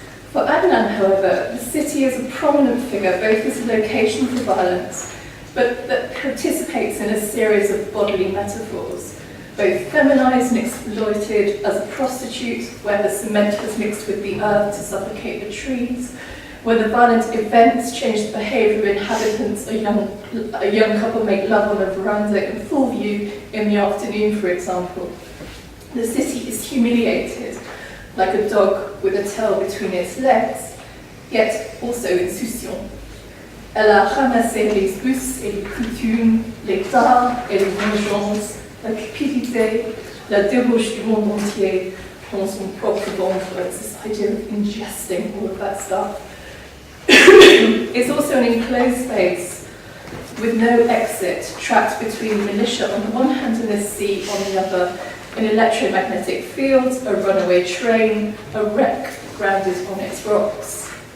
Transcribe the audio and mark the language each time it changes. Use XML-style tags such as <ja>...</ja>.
<en>For Adnan, however, the city is a prominent figure both as a location for violence, but that participates in a series of bodily metaphors, both feminized and exploited as a prostitute, where the cement was mixed with the earth to suffocate the trees, where the violent events change the behaviour of inhabitants. A young couple make love on a veranda in full view in the afternoon, for example. The city is humiliated, like a dog with a tail between its legs, yet also insouciant.</en> <fr>Elle a ramassé les us et les coutumes, les tares et les vengeances, la cupidité, la débauche du monde entier dans son propre ventre.</fr> <en>It's this idea of ingesting all of that stuff. It's also an enclosed space with no exit, trapped between militia on the one hand and the sea on the other, in electromagnetic fields, a runaway train, a wreck grounded on its rocks.</en>